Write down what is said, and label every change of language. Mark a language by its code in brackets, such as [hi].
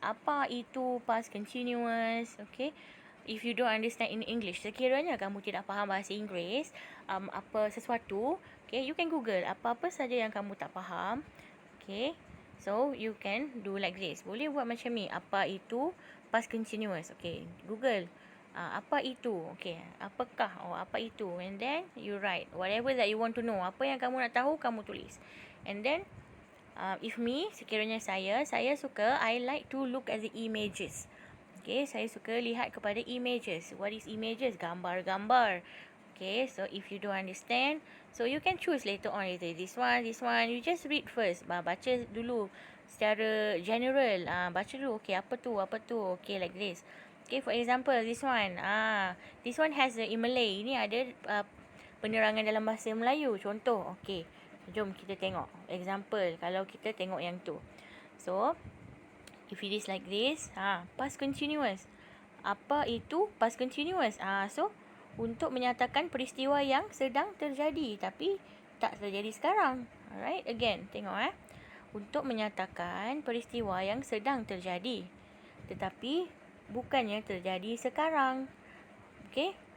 [ms] Apa itu past continuous? [en] Okay, if you don't understand in English, [ms] sekiranya kamu tidak faham bahasa Inggeris, apa sesuatu, okay, [en] you can Google [ms] apa-apa saja yang kamu tak faham. [en] Okay, so you can do like this. [ms] Boleh buat macam ni. Apa itu past continuous? Okay, Google. Apa itu? Okay, apakah? Apa itu? [en] And then you write whatever that you want to know. [ms] Apa yang kamu nak tahu, kamu tulis. [en] And then if me, [ms] sekiranya saya suka, [en] I like to look at the images. [ms] Okay, saya suka lihat kepada images. [en] What is images? [ms] Gambar-gambar. [en] Okay, so if you don't understand, so you can choose later on. [ms] This one. [en] You just read first. [ms] Baca dulu secara general. Baca dulu. Okay, apa tu? [en] Okay, like this. Okay, for example, this one. This one has in Malay. [ms] Ini ada penerangan dalam bahasa Melayu. Contoh. Okay, jom kita tengok. Example, kalau kita tengok yang tu. [en] So, if it is like this, past continuous. [ms] Apa itu past continuous? [en] So, [ms] untuk menyatakan peristiwa yang sedang terjadi tapi tak terjadi sekarang. [en] Alright, again, [ms] tengok untuk menyatakan peristiwa yang sedang terjadi tetapi bukannya terjadi sekarang. Okey?